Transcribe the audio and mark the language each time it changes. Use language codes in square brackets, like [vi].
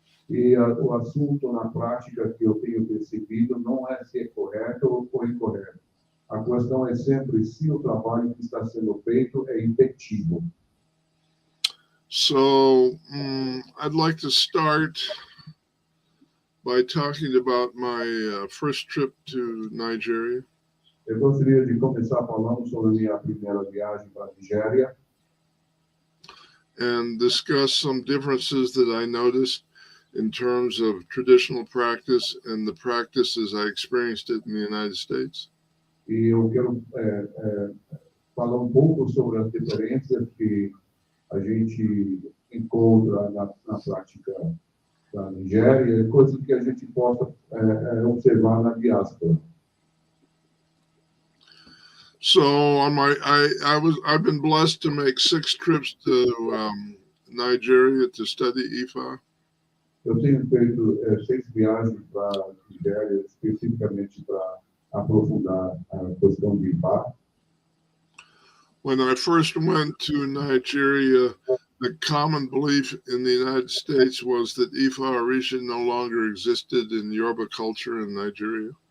[pt] E o assunto na prática que eu tenho percebido não é se é correto ou incorreto. A questão é sempre se o trabalho que está sendo feito é efetivo. [en] So I'd like to start by talking about my first trip to Nigeria. [pt] Eu gostaria de começar falando sobre a minha primeira viagem para a Nigéria. [en] And discuss some differences that I noticed in terms of traditional practice and the practices I experienced it in the United States. [pt] E eu quero falar um pouco sobre as diferenças que a gente encontra na prática da Nigéria, coisas que a gente possa observar na diáspora. [en] So I've been blessed to make 6 trips to Nigeria to study Ifá. [pt] Eu tenho feito 6 viagens para a Nigéria, especificamente para aprofundar a questão de Ifá. [en] When I first went to Nigeria, the common belief in the United States was that Ifá Orisha no longer existed in Yoruba culture in Nigeria.